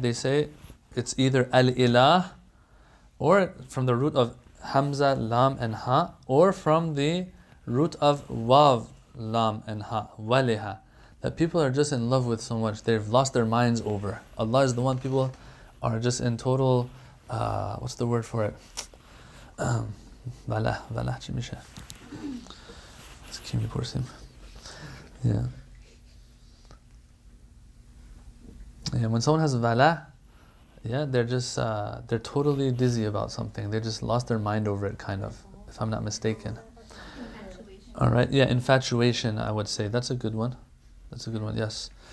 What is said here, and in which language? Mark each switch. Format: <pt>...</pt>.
<en>They say it's either al-ilah, or from the root of hamza, lam, and ha, or from the root of wav, lam, and ha, waliha. That people are just in love with so much, they've lost their minds over. Allah is the one people are just in total, what's the word for it?</en> <fa>Vala چی میشه؟ از کی میپرسیم؟ Yeah.</fa> <en>Yeah, when someone has vala, yeah, they're just, they're totally dizzy about something. They just lost their mind over it, kind of, if I'm not mistaken. Alright, yeah, infatuation, I would say. That's a good one. That's a good one, yes.</en>